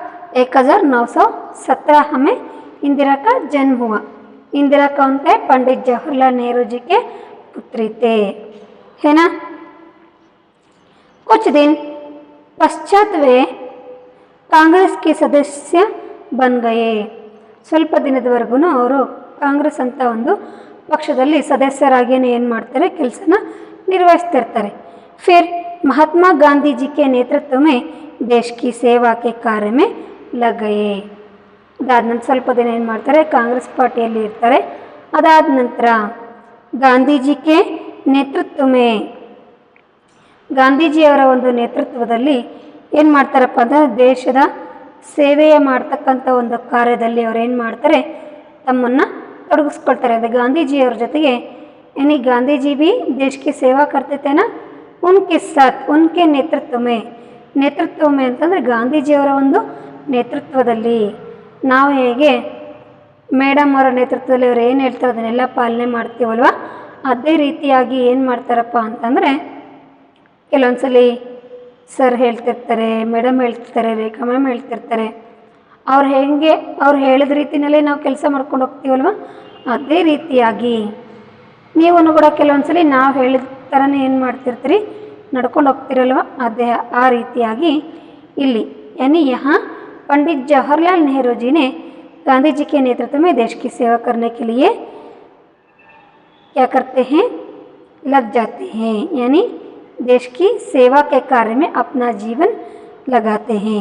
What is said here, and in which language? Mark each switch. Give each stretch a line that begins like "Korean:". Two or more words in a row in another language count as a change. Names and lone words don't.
Hindi: 1917 में इंदिरा का जन्म हुआ। इंदिरा कौन थे? पंडित जवाहरलाल नेहरू जी के पुत्री थे, है ना। कुछ दिन पश्चात वे कांग्रेस के सदस्य बन गए।
Kannada: ಸ್ವಲ್ಪ ದಿನದವರೆಗೂ ಅವರು ಕಾಂಗ್ರೆಸ್ ಅಂತ ಒಂದು ಪಕ್ಷದಲ್ಲಿ ಸದಸ್ಯರಾಗಿಯೇ ಏನು ಮಾಡ್ತಾರೆ? ಕೆಲಸನ ನಿರ್ವಹಿಸ್ತಿರ್ತಾರೆ।
Hindi: फिर महात्मा गांधी जी के नेतृत्व में देश की सेवा के कार्य में लग गए।
Kannada: ಅದಾದ ನಂತರ ಸ್ವಲ್ಪ ದಿನ ಏನು ಮಾಡ್ತಾರೆ? ಕಾಂಗ್ರೆಸ್ ಪಾರ್ಟಿಯಲ್ಲಿ ಇರ್ತಾರೆ। ಅದಾದ ನಂತರ ಗಾಂಧೀಜಿಗೆ ನೇತೃತ್ವ ಮೇ ಗಾಂಧೀಜಿಯವರ ಒಂದು ನೇತೃತ್ವದಲ್ಲಿ ಏನು ಮಾಡ್ತಾರಪ್ಪ ಅಂದರೆ ದೇಶದ ಸೇವೆಯ ಮಾಡ್ತಕ್ಕಂಥ ಒಂದು ಕಾರ್ಯದಲ್ಲಿ ಅವ್ರು ಏನು ಮಾಡ್ತಾರೆ? ತಮ್ಮನ್ನು ತೊಡಗಿಸ್ಕೊಳ್ತಾರೆ। ಅದು ಗಾಂಧೀಜಿಯವ್ರ ಜೊತೆಗೆ
Hindi: यानी गांधी जी भी देश की सेवा करते थे ना, उनके साथ उनके नेतृत्व में
Kannada: ಅಂತಂದರೆ ಗಾಂಧೀಜಿಯವರ ಒಂದು ನೇತೃತ್ವದಲ್ಲಿ ನಾವು ಹೇಗೆ ಮೇಡಮ್ ಅವರ ನೇತೃತ್ವದಲ್ಲಿ ಅವ್ರು ಏನು ಹೇಳ್ತಾರೆ ಅದನ್ನೆಲ್ಲ ಪಾಲನೆ ಮಾಡ್ತೀವಲ್ವ, ಅದೇ ರೀತಿಯಾಗಿ ಏನು ಮಾಡ್ತಾರಪ್ಪ ಅಂತಂದರೆ ಕೆಲವೊಂದ್ಸಲಿ ಸರ್ ಹೇಳ್ತಿರ್ತಾರೆ, ಮೇಡಮ್ ಹೇಳ್ತಿರ್ತಾರೆ, ರೇಖಾ ಮ್ಯಾಮ್ ಹೇಳ್ತಿರ್ತಾರೆ, ಅವ್ರು ಹೇಳಿದ ರೀತಿಯಲ್ಲೇ ನಾವು ಕೆಲಸ ಮಾಡ್ಕೊಂಡು ಹೋಗ್ತೀವಲ್ವ, ಅದೇ ರೀತಿಯಾಗಿ ನೀವು ಕೂಡ ಕೆಲವೊಂದ್ಸಲಿ ನಾವು ಹೇಳಿದ ಥರನೇ ಏನು ಮಾಡ್ತಿರ್ತೀರಿ, ನಡ್ಕೊಂಡು ಹೋಗ್ತಿರಲ್ವ, ಅದೇ ಆ ರೀತಿಯಾಗಿ ಇಲ್ಲಿ
Hindi: यानी यहाँ पंडित जवाहरलाल नेहरू जी ने गांधी जी के नेतृत्व में देश की सेवा करने के लिए क्या करते हैं? लग जाते हैं, यानी देश की सेवा के कार्य में अपना जीवन लगाते हैं।